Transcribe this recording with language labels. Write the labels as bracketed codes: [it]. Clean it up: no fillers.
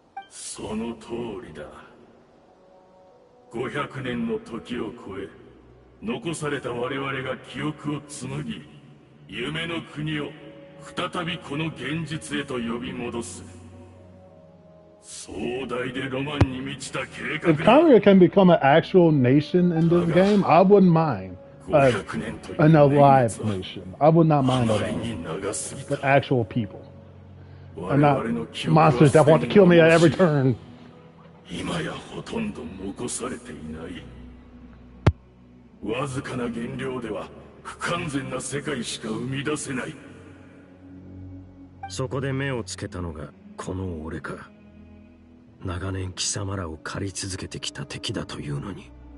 [ja] その通りだ。 500年の時を超え残された我々が記憶を紡ぎ、夢の国を再びこの現実へと呼び戻す。壮大でロマンに満ちた計画。 [en] If Conria can become an actual nation in this game, I wouldn't mind. An alive nation. I would not mind at all. But actual people. And not monsters that want to kill me at every turn. [ja] 今やほとんど残されていない。わずかな原料では不完全な世界しか生み出せない。そこで目をつけたのがこの俺か。長年貴様らを狩り続けてきた敵だというのに。